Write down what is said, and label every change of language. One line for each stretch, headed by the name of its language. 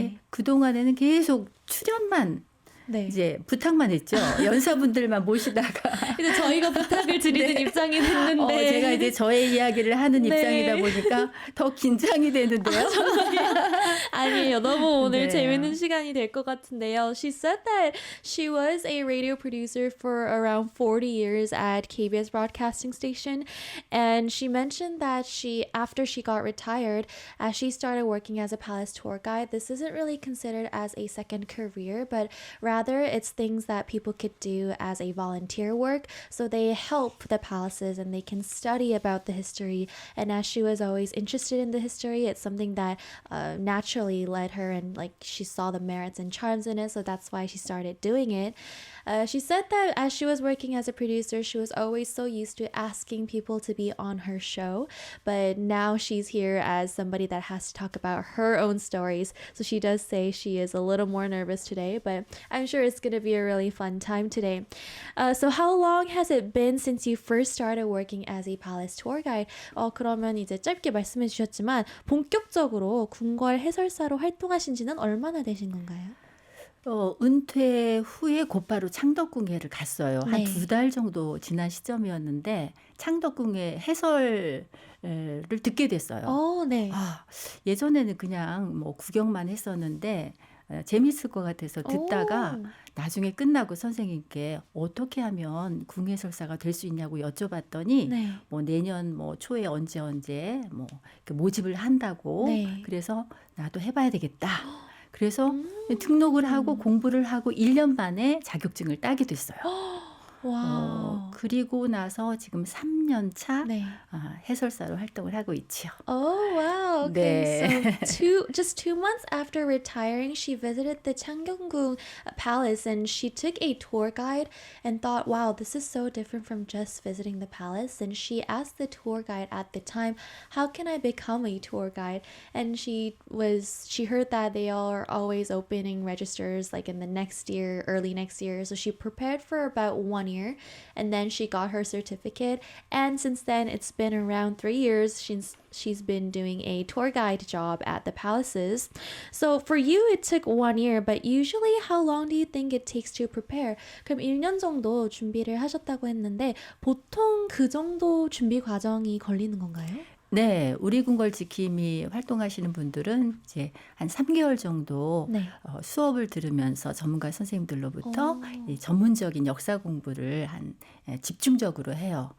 Korean: 그동안에는 계속 출연만 이제 부탁만 했죠. 연사분들만 모시다가. 근데 저희가 부탁을 드리는 입장이 됐는데. 제가 이제 저의 이야기를 하는 입장이다 보니까 더 긴장이 되는데요. 아니에요. 너무 오늘 재밌는 시간이 될 것 같은데요.
English: She said that she was a radio producer for around 40 years at KBS Broadcasting Station. And she mentioned that after she got retired, as she started working as a palace tour guide, this isn't really considered as a second career, but rather it's things that people could do as a volunteer work. So they help the palaces and they can study about the history. And as she was always interested in the history, it's something that naturally led led her, and like she saw the merits and charms in it, so that's why she started doing it. She said that as she was working as a producer, she was always so used to asking people to be on her show, but now she's here as somebody that has to talk about her own stories. So she does say she is a little more nervous today, but I'm sure it's going to be a really fun time today. So how long has it been since you first started working as a palace tour guide?
Korean: 그러면 이제 짧게 말씀해 주셨지만 본격적으로 궁궐 해설사로 활동하신 지는 얼마나 되신 건가요? 은퇴 후에 곧바로 창덕궁예를 갔어요. 한 네. 2달 정도 지난 시점이었는데 창덕궁예 해설을 듣게 됐어요. 네. 예전에는 그냥 뭐 구경만 했었는데 재밌을 것 같아서 듣다가 나중에 끝나고 선생님께 어떻게 하면 궁예설사가 될 수 있냐고 여쭤봤더니 네. 뭐 내년 뭐 초에 언제 뭐 이렇게 모집을 한다고 네. 그래서 나도 해봐야 되겠다. 그래서 등록을 하고 공부를 하고 1년 만에 자격증을 따게 됐어요. 와우. 그리고 나서 지금 3년 차 네. 해설사로 활동을 하고 있지요.
English: Oh wow. Okay.
Korean: 네.
English: So just 2 months after retiring, she visited the Changgyeonggung Palace and she took a tour guide and thought, wow, this is so different from just visiting the palace. And she asked the tour guide at the time, how can I become a tour guide? And she heard that they are always opening registers like in the next year, early next year. So she prepared for about 1 year and then she got her certificate, and since then it's been around 3 years she's been doing a tour guide job at the palaces. So for you it took 1 year, but usually how long do you think it takes to prepare?
Korean: 그럼 1년 정도 준비를 하셨다고 했는데 보통 그 정도 준비 과정이 걸리는 건가요? 네, 우리 궁궐 지킴이 활동하시는 분들은 이제 한 3개월 정도 네. 수업을 들으면서 전문가 선생님들로부터 이 전문적인 역사 공부를 집중적으로 해요.